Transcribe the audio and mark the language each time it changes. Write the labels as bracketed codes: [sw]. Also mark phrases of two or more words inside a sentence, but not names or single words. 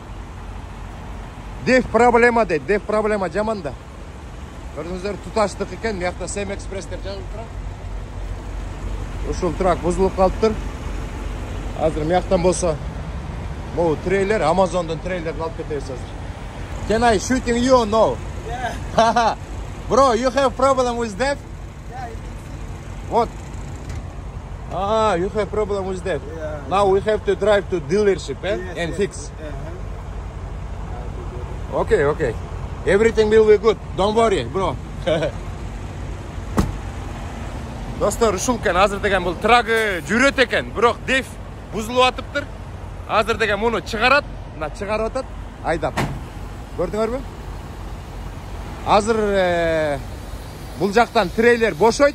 [ky] Деф проблема дейт, деф проблема жаманда. Көрдүңүздөр, туташтык экен, мыякта Сэм Экспресс деп жазылып турат. Ушул трак бузулуп калыптыр. Азыр мыяктан болсо могул трейлер, Амазондун трейлерин алып кетебиз азыр. [en] Can I shooting you or no? Yeah. Bro, you have problem with that? Yeah, What? You have problem with that. Yeah. Now we have to drive to dealership yes, and yes. fix. Okay. Everything will be good. Don't worry, bro. [ky] Достор, ушул экен, азыр деген бул трагы жүрөт экен, бирок деф бузулуп атыптыр. Азыр деген муну чыгарат, мына чыгарып атат, айдап. Көрдүңөрбү? Азыр бул жактан трейлер бошойт.